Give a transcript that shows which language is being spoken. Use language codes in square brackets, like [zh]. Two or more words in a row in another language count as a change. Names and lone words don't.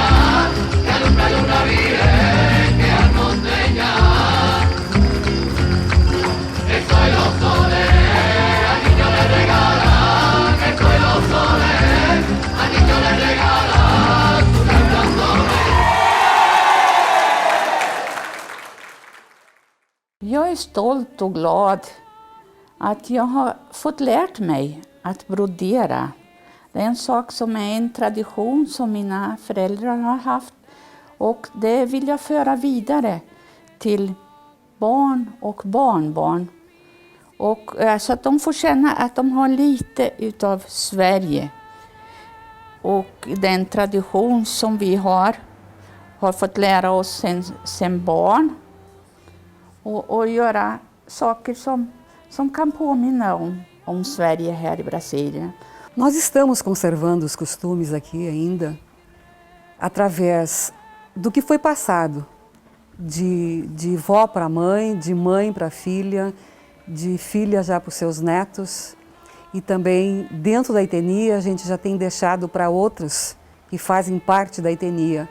[es] Que alumbra luna virgen, que almonteña. Soy los soles, al niño le regala, que soy los soles, al niño le regala sus resplandores. [sv] Jag är stolt och glad att jag har fått lärt mig att brodera. Det är en sak som är en tradition som mina föräldrar har haft och det vill jag föra vidare till barn och barnbarn. Och, så att de får känna att de har lite utav Sverige. Och den tradition som vi har fått lära oss sen barn. Och göra saker som kan påminna om Sverige här i Brasília. [pt] Nós estamos conservando os costumes aqui ainda através do que foi passado. De vó para mãe, de mãe para filha, de filha já para os seus netos. E também dentro da etnia a gente já tem deixado para outros que fazem parte da etnia.